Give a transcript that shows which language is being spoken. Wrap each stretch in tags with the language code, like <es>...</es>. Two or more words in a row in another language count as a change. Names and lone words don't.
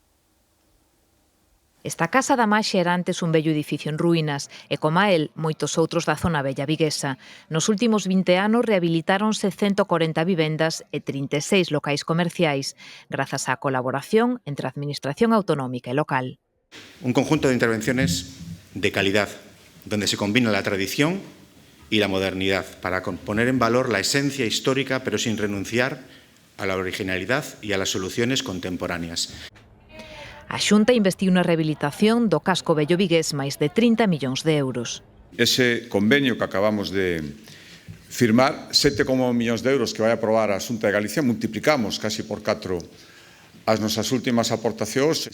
<gl>Esta casa da Maxe era antes un bello edificio en ruínas e, como a el, moitos outros da zona bella viguesa. Nos últimos 20 anos rehabilitáronse 140 vivendas e 36 locais comerciais, grazas á colaboración entre a Administración autonómica e local.</gl> <es>Un conjunto de intervenciones de calidad, donde se combina la tradición y la modernidad para poner en valor la esencia histórica, pero sin renunciar a la originalidad y a las soluciones contemporáneas.</es> <gl>A Xunta investiu na rehabilitación do casco vello vigués máis de 30 millóns de euros. Ese convenio que acabamos de firmar, 7,1 millóns de euros que vai aprobar a Xunta de Galicia, multiplicamos casi por 4 as nosas últimas aportacións.</gl>